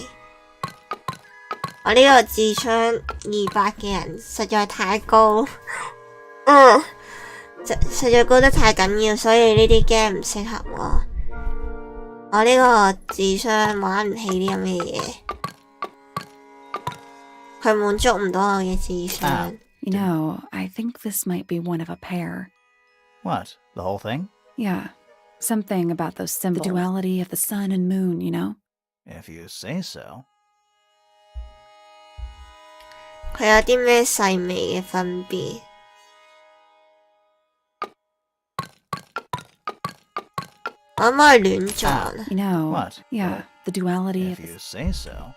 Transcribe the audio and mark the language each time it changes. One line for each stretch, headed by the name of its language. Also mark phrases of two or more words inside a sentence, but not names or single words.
Cantonese: 我呢個智商200嘅人實在太高，實在高得太緊要，所以呢啲 game 唔適合我。我呢個智商玩唔起啲咁嘅嘢，佢滿足唔到我嘅智商。
English: You know, I think this might be one of a pair. What? The whole thing? Yeah. Something about those symbols. The duality of the sun and moon, you know? If you say so.
Cantonese: 佢有啲咩細微嘅分別？我可唔可以亂撞啊？
English: You know, What? yeah, the duality If of the... you say so.